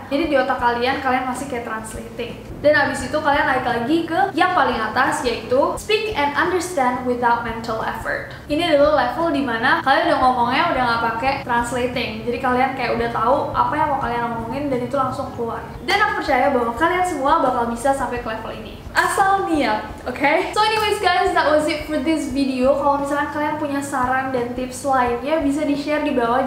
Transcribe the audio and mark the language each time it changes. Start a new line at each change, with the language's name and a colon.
Indonesian: Jadi di otak kalian, kalian masih kayak translating. Dan abis itu kalian naik lagi ke yang paling atas, yaitu
English: speak and understand without mental effort.
Indonesian: Ini adalah level dimana kalian udah ngomongnya udah nggak pakai translating. Jadi kalian kayak udah tahu apa yang mau kalian ngomongin dan itu langsung keluar. Dan aku percaya bahwa kalian semua bakal bisa sampai ke level ini. Asal niat, okay?
English: So anyways guys, that was it for this video.
Indonesian: Kalau misalkan kalian punya saran dan tips lainnya, bisa di-share di bawah.